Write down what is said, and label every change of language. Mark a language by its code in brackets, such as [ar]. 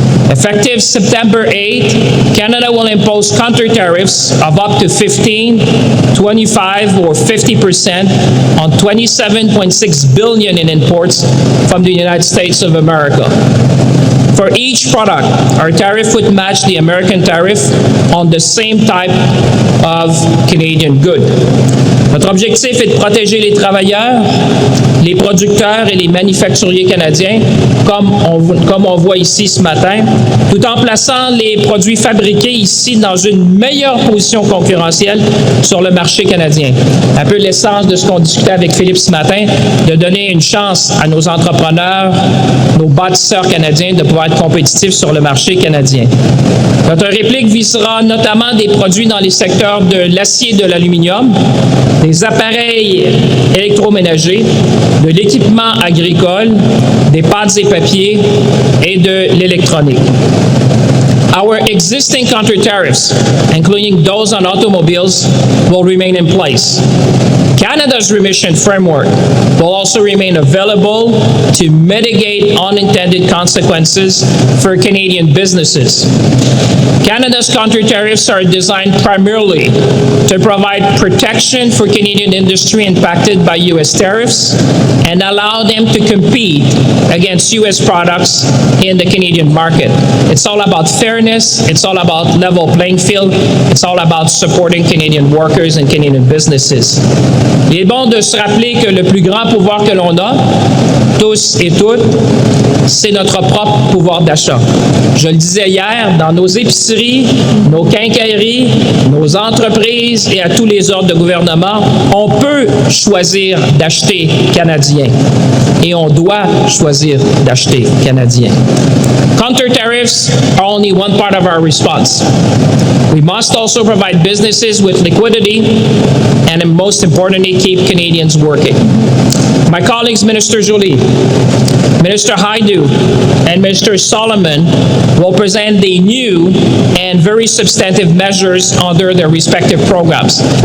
[en] Effective September 8, Canada will impose counter-tariffs of up to 15, 25, or 50% on $27.6 billion in imports from the United States of America. For each product, our tariff would match the American tariff on the same type of Canadian good. [fr] Notre objectif est de protéger les travailleurs, les producteurs et les manufacturiers canadiens, comme on voit ici ce matin, tout en plaçant les produits fabriqués ici dans une meilleure position concurrentielle sur le marché canadien. Un peu l'essence de ce qu'on discutait avec Philippe ce matin, de donner une chance à nos entrepreneurs, nos bâtisseurs canadiens de pouvoir être compétitifs sur le marché canadien. Notre réplique visera notamment des produits dans les secteurs de l'acier et de l'aluminium, des appareils électroménagers, de l'équipement agricole, des pâtes et papiers et de l'électronique. [en] Our existing counter-tariffs, including those on automobiles, will remain in place. Canada's remission framework will also remain available to mitigate unintended consequences for Canadian businesses. Canada's counter-tariffs are designed primarily to provide protection for Canadian industry impacted by U.S. tariffs and allow them to compete against U.S. products in the Canadian market. It's all about fairness, it's all about level playing field, it's all about supporting Canadian workers and Canadian businesses. [fr] Il est bon de se rappeler que le plus grand pouvoir que l'on a, tous et toutes, c'est notre propre pouvoir d'achat. Je le disais hier, dans nos épiceries, nos quincailleries, nos entreprises et à tous les ordres de gouvernement, on peut choisir d'acheter canadien et on doit choisir d'acheter canadien. [en] Counter-Tariffs are only one part of our response. We must also provide businesses with liquidity and, most importantly, keep Canadians working. My colleagues, Minister Joly, Minister Haidu, and Minister Solomon will present the new and very substantive measures under their respective programs.